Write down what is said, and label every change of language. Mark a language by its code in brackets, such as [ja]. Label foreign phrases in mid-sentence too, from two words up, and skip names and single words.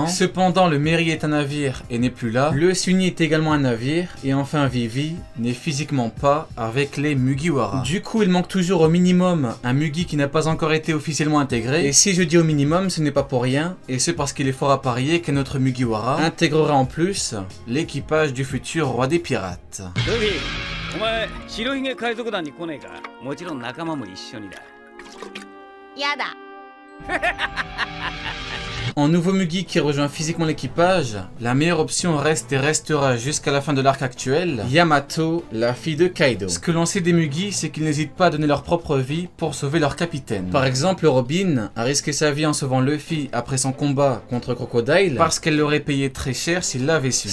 [fr] Cependant, le Merry est un navire et n'est plus là. Le Sunny est également un navire et enfin Vivi n'est physiquement pas avec les Mugiwara. Du coup, il manque toujours au minimum un Mugi qui n'a pas encore été officiellement intégré. Et si je dis au minimum, ce n'est pas pour rien, et c'est parce qu'il est fort à parier que notre Mugiwara intégrera en plus l'équipage du futur roi des pirates. [ja] Luffy, お前、白ひげ海賊団に来ねえか。もちろん仲間も一緒にだ。やだ。 [fr] En nouveau Mugi qui rejoint physiquement l'équipage, la meilleure option reste et restera jusqu'à la fin de l'arc actuel, Yamato, la fille de Kaido. Ce que l'on sait des Mugi, c'est qu'ils n'hésitent pas à donner leur propre vie pour sauver leur capitaine. Par exemple, Robin a risqué sa vie en sauvant Luffy après son combat contre Crocodile parce qu'elle l'aurait payé très cher s'il l'avait su.